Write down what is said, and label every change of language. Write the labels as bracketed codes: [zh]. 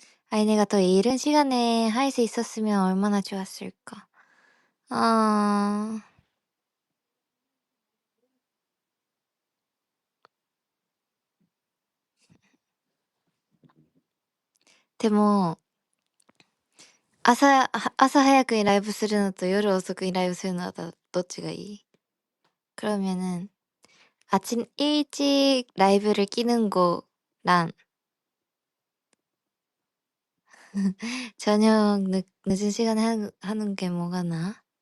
[ko] 아니, 내가 더 이른 시간에 할 수 있었으면 얼마나 좋았을까. [ja] 아, でも、朝早くにライブするのと夜遅くにライブするのはどっちがいい？ [ko] 그러면은 아침 일찍 라이브를 끼는 거랑 저녁 늦은 시간에 하는 게 뭐가 나아?